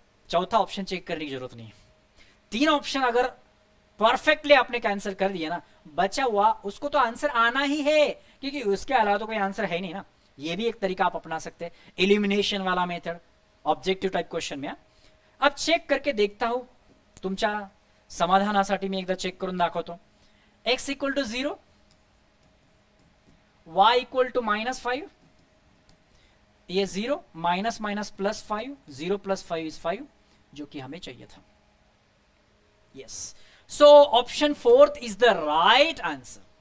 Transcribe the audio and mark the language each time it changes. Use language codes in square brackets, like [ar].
[hi] चौथा option check करने की जरूरत नहीं, 3 ऑप्शन अगर परफेक्टली आपने कैंसिल कर दिया ना, बचा हुआ उसको तो आंसर आना ही है, क्योंकि उसके अलावा तो कोई आंसर है नहीं ना। ये भी एक तरीका आप अपना सकते हैं, एलिमिनेशन वाला मेथड ऑब्जेक्टिव टाइप क्वेश्चन में। अब चेक करके देखता हूं [mr] तुमच्या समाधानासाठी, मी एकदा चेक करून दाखवतो। [hi] x equal to 0, y equal to minus 5, ये 0 minus minus plus 5, 0 plus 5 is 5, जो कि हमें चाहिए था। [en] Yes, so option 4 is the right answer.